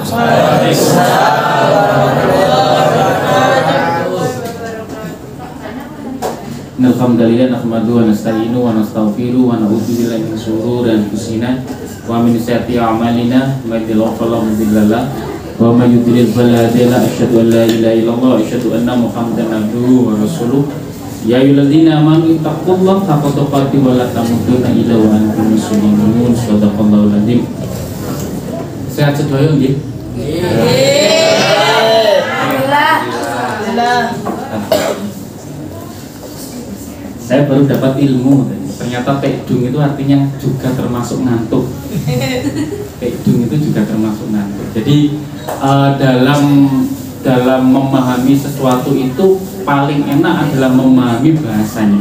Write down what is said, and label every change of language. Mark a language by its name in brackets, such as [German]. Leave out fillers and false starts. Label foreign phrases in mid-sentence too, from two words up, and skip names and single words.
[Arabic] الحمد لله نحمده ونستعينه ونستغفره ونعوذ بالله من شرور أنفسنا ومن سيئات أعمالنا من يهده الله فلا مضل له ومن يضلل فلا هادي له أشهد أن لا إله إلا الله وأشهد أن محمدا عبده ورسوله. يا أيها الذين آمنوا اتقوا الله حق تقاته ولا تموتن إلا وأنتم مسلمون. صدق الله العظيم. [Javanese] Sehat sedaya nggih? [Arabic] Alhamdulillah. [Indonesian] Saya baru dapat ilmu, ternyata tekdung itu artinya juga termasuk ngantuk. Tekdung itu juga termasuk ngantuk. Jadi dalam memahami sesuatu itu paling enak adalah memahami bahasanya.